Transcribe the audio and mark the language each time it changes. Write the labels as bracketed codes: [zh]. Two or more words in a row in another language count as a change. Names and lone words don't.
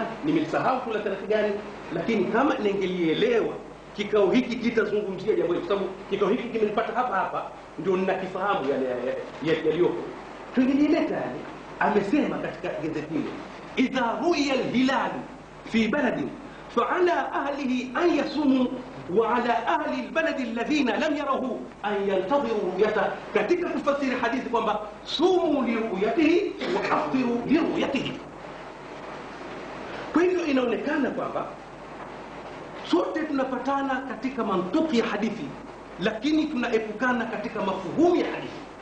[sw] Nimesahau kula tarehe gani, lakini kama ningelielewa kikao hiki kitazungumzia jambo hili, kwa sababu kikao hiki kimenipata hapa ndio ninakifahamu yaliyopo, tungelieleta yani. Amesema katika gazeti hili, [ar] إذا رؤي الهلال في بلد فعلى أهله أن يصوموا وعلى أهل البلد الذين لم يروه أن ينتظروا رؤيته. [sw] katika kufasiri hadithi kwamba [ar] صوموا لرؤيته وأفطروا لرؤيته. [sw] Kwa hivyo inaonekana kwamba sote tunapatana katika mantuki ya hadithi, lakini tunaepukana katika mafuhumu ya hadithi.